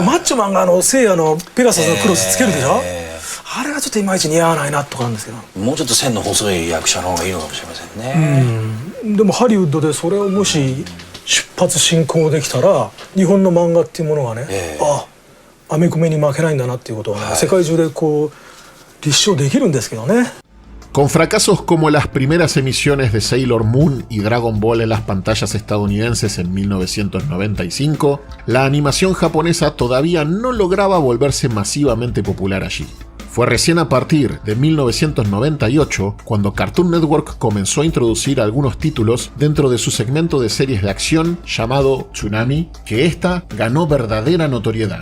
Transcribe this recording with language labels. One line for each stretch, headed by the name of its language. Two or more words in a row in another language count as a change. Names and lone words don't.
Japanese: マッチョマンがセイヤのペガサスのクロスつけるでしょ。あれがちょっといまいち似合わないなとかなんですけど、もうちょっと線の細い役者の方がいいのかもしれませんね。でもハリウッドでそれをもし出発進行できたら日本の漫画っていうものがね、アメコミに負けないんだなっていうことは、ね、世界中でこう立証できるんですけどね。
Spanish: Con fracasos como las primeras emisiones de Sailor Moon y Dragon Ball en las pantallas estadounidenses en 1995, la animación japonesa todavía no lograba volverse masivamente popular allí. Fue recién a partir de 1998 cuando Cartoon Network comenzó a introducir algunos títulos dentro de su segmento de series de acción llamado Toonami, que ésta ganó verdadera notoriedad.